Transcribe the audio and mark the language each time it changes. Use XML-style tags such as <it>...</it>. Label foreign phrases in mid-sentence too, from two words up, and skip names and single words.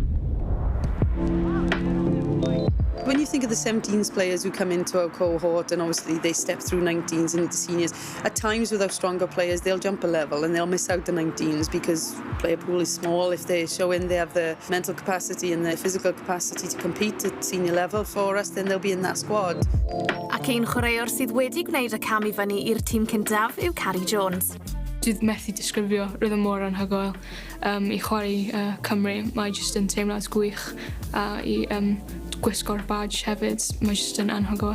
<en>When you think of the 17s players who come into our cohort and obviously they step through 19s and into seniors, at times with our stronger players they'll jump a level and they'll miss out the 19s because the player pool is small. If they're showing they have the mental capacity and the physical capacity to compete at senior level for us, then they'll be in that squad.</en> <cy>Ac un chwaraewr sydd wedi gwneud y cam I fyny i'r tîm cyntaf yw Carrie Jones. Dwi'n methu disgrifio, roedd yn mor anhygoel. I chwarae Cymru, mae jyst yn teimlad gwych a I gwisgo'r badge hefyd, mae jyst yn anhygoel.</cy>